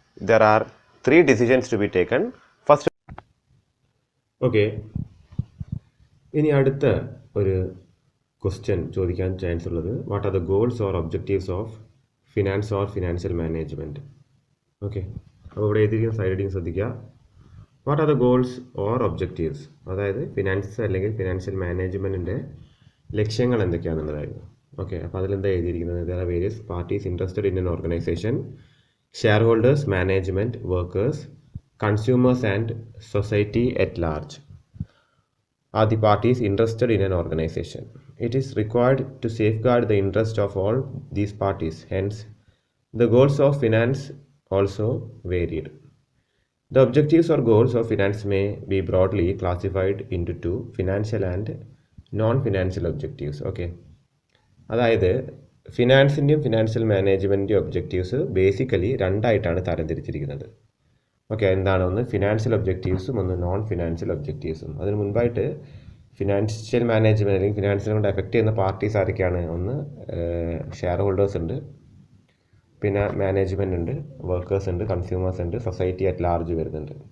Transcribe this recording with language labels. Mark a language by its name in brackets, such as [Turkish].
[English] There are 3 decisions to be taken. First, okay, [Malayalam] ഇനി അടുത്ത ഒരു ക്വസ്റ്റ്യൻ ചോദിക്കാൻ ചാൻസ് ഉള്ളത്, [English] What are the goals or objectives of finance or financial management. [Malayalam] Okay, അപ്പോൾ ഇവിടെ എഴുതിയിരിക്കുന്ന സൈഡ് ഹെഡിങ് ശ്രദ്ധിക്കുക. [English] what are the goals or objectives, [Malayalam] അതായത് ഫിനാൻസ് അല്ലെങ്കിൽ ഫിനാൻഷ്യൽ മാനേജ്മെൻറ്റിൻ്റെ ലക്ഷ്യങ്ങൾ എന്തൊക്കെയാണെന്നുള്ളതായിരുന്നു. ഓക്കെ, അപ്പോൾ അതിലെന്താ എഴുതിയിരിക്കുന്നത്, [English] There are various parties interested in an organisation, shareholders, management, workers, consumers and society at large are the parties interested in an organization. It is required to safeguard the interest of all these parties. Hence, the goals of finance also varied. The objectives or goals of finance may be broadly classified into 2, financial and non-financial objectives. [Malayalam] Okay, അതായത് ഫിനാൻസിൻ്റെയും financial മാനേജ്മെൻറ്റിൻ്റെയും objectives basically രണ്ടായിട്ടാണ് തരംതിരിച്ചിരിക്കുന്നത്. Okay, എന്താണ്, ഒന്ന് financial ഒബ്ജക്റ്റീവ്സും ഒന്ന് non financial ഒബ്ജക്റ്റീവ്സും. അതിന് മുൻപായിട്ട് financial management അല്ലെങ്കിൽ ഫിനാൻസിനെ കൊണ്ട് effect ചെയ്യുന്ന parties ആരൊക്കെയാണ്, ഒന്ന് ഷെയർ ഹോൾഡേഴ്സ് ഉണ്ട്, പിന്നെ മാനേജ്മെൻറ്റ് ഉണ്ട്, വർക്കേഴ്സ് ഉണ്ട്, കൺസ്യൂമേഴ്സ് ഉണ്ട്, സൊസൈറ്റി അറ്റ് ലാർജ് വരുന്നുണ്ട്.